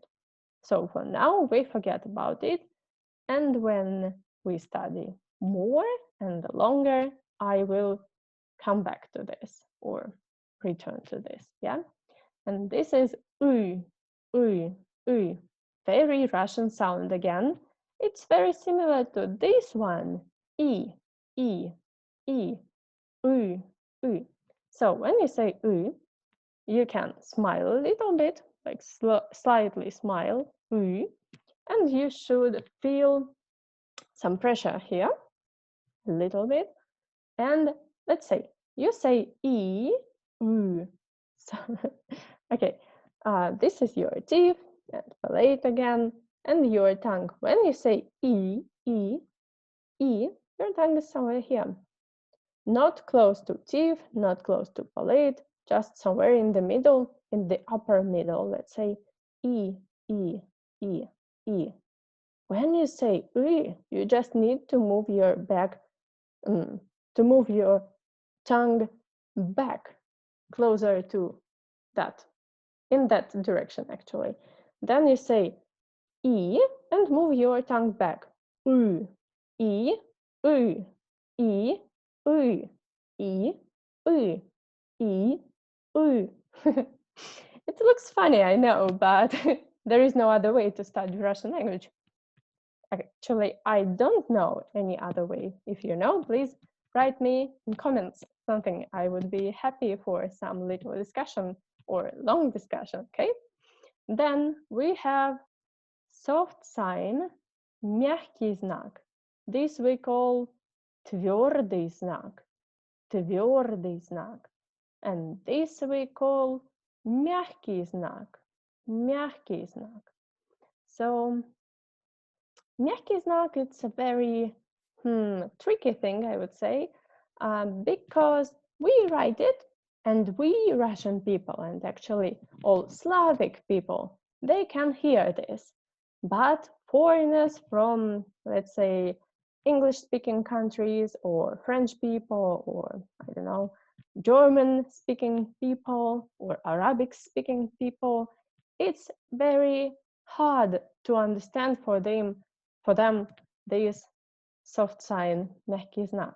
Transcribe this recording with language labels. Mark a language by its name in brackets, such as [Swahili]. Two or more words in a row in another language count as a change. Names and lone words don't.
[English] So for now, we forget about it. And when we study more and longer, I will come back to this or return to this. Yeah. And this is u, u, u. Very Russian sound again. It's very similar to this one. E, e, e, u, u. So when you say u, you can smile a little bit, like slightly smile, u, and you should feel some pressure here, a little bit. And let's say you say e, u. So, okay, this is your teeth and palate again, and your tongue. When you say e, e, e, your tongue is somewhere here. Not close to teeth, not close to palate, just somewhere in the middle, in the upper middle. Let's say e, e, e, e. When you say e, you just need to move your back, to move your tongue back closer to that, in that direction actually. Then you say E, and move your tongue back. U, E, U, E, U, E, U, E, U. It looks funny, I know, but there is no other way to study Russian language. Actually, I don't know any other way. If you know, please write me in comments something. I would be happy for some little discussion or long discussion, okay? Then we have soft sign, [Russian] мягкий знак. [English] This we call [Russian] твердый знак, твердый знак. [English] And this we call [Russian] мягкий знак, мягкий знак. So мягкий знак, [English] it's a very tricky thing, I would say, because we write it, and we Russian people, and actually all Slavic people, they can hear this. But foreigners from, let's say, English-speaking countries, or French people, or I don't know, German-speaking people, or Arabic-speaking people, it's very hard to understand for them this soft sign, [Russian] мягкий знак.